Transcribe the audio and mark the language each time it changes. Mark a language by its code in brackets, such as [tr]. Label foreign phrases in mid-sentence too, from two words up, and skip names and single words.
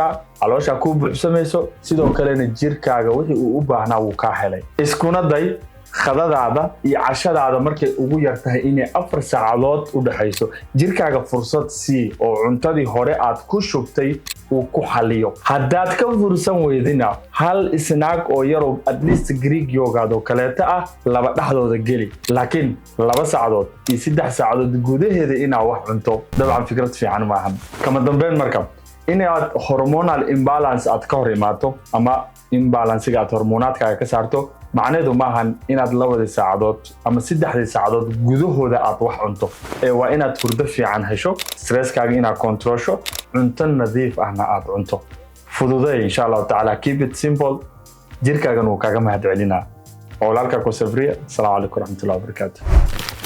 [so] caloosha ku buuxsamayso sidoo kalena jirkaaga wixii uu u baahnaa wuu ka helay iskuna day khadadaada iyo cashadaada markay ugu yar tahay inay 4 saacadood u dhaxayso jirkaaga fursad sii oo cuntadii hore aad ku shubtay uu ku xaliyo haddaad ka fursan weydina hal snack oo yar oo [en] at least [so] Greek yogurt oo kaleeta ah laba dhaxdooda geli laakiin 2 saacadood iyo 3 saacadood gudaheeda inaa wax cunto dabcan fikrad fiican ma ahan kama dambeyn marka inaad [en] hormonal imbalance [so] aad ka hor imaato ama imbalance-ga aad hormoonaadkaaga ka saarto macnaheedu ma ahan inaad 2 saacadood ama 3 saacadood gudahooda aad wax cunto waa inaad hurdo fiican hesho stresskaaga inaad controlsho cunto nadiif ahna aad cunto fududay [ar] insha Allah ta'ala [en] keep it simple [so] jirkaaga uu kaaga mahad celinaa walaalka ku safriya [ar] assalamu alaykum warahmatullahi wabarakatuh